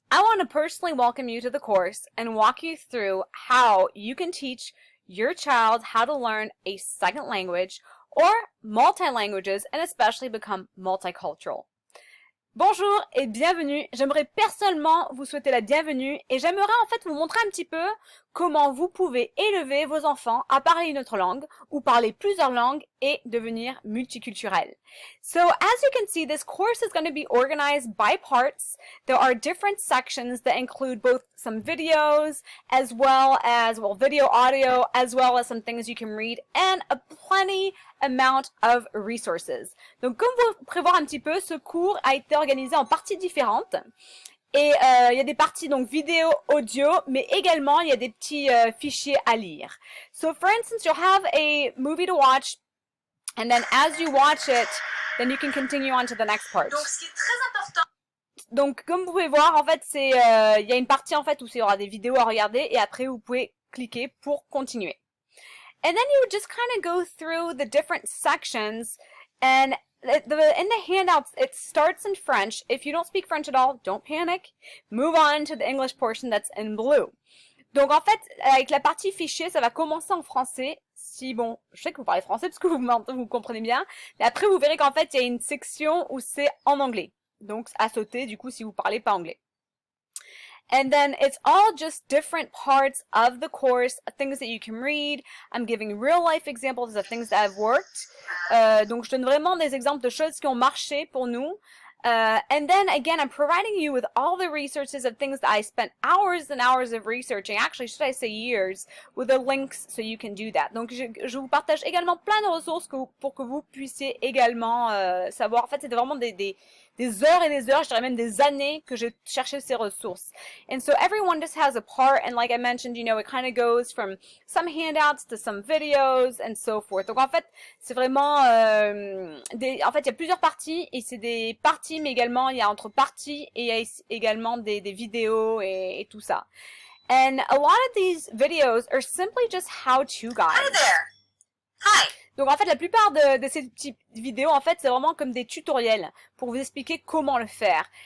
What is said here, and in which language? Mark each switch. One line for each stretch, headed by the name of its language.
English: I want to personally welcome you to the course and walk you through how you can teach your child how to learn a second language or multi-languages and especially become multicultural.
French: Bonjour et bienvenue. J'aimerais personnellement vous souhaiter la bienvenue et j'aimerais en fait vous montrer un petit peu comment vous pouvez élever vos enfants à parler une autre langue ou parler plusieurs langues et devenir multiculturel.
English: So as you can see, this course is going to be organized by parts. There are different sections that include both some videos as well as, video, audio, as well as some things you can read and a plenty amount of resources.
French: Donc comme vous pouvez prévoir un petit peu, ce cours a été organisé en parties différentes. Et il y a des parties donc vidéo, audio, mais également il y a des petits fichiers à lire.
English: So for instance, you'll have a movie to watch, and then as you watch it, then you can continue on to the next part.
French: Donc ce qui est très important. Donc comme vous pouvez voir, en fait, c'est il y a une partie en fait où il y aura des vidéos à regarder et après vous pouvez cliquer pour continuer.
English: And then you would just kind of go through the different sections, and in the handouts, it starts in French. If you don't speak French at all, don't panic. Move on to the English portion that's in blue.
French: Donc en fait, avec la partie fichier, ça va commencer en français. Si bon, je sais que vous parlez français parce que vous comprenez bien. Mais après, vous verrez qu'en fait, il y a une section où c'est en anglais. Donc à sauter, du coup, si vous parlez pas anglais.
English: And then it's all just different parts of the course, things that you can read. I'm giving real life examples of things that have worked.
French: Donc je donne vraiment des exemples de choses qui ont marché pour nous.
English: And then again, I'm providing you with all the resources of things that I spent hours and hours of researching, actually should I say years, with the links so you can do that.
French: Donc je vous partage également plein de ressources pour que vous puissiez également savoir. En fait, c'était vraiment des heures et des heures, je dirais même des années que j'ai cherché ces ressources.
English: And so everyone just has a part, and like I mentioned, you know, it kind of goes from some handouts to some videos and so forth.
French: Donc en fait, c'est vraiment en fait, il y a plusieurs parties et c'est des parties, mais également il y a entre parties et il y a également des vidéos et tout ça.
English: And a lot of these videos are simply just how-to guides. Hi there. Hi.
French: Donc en fait, la plupart de ces petites vidéos, en fait, c'est vraiment comme des tutoriels pour vous expliquer comment le faire.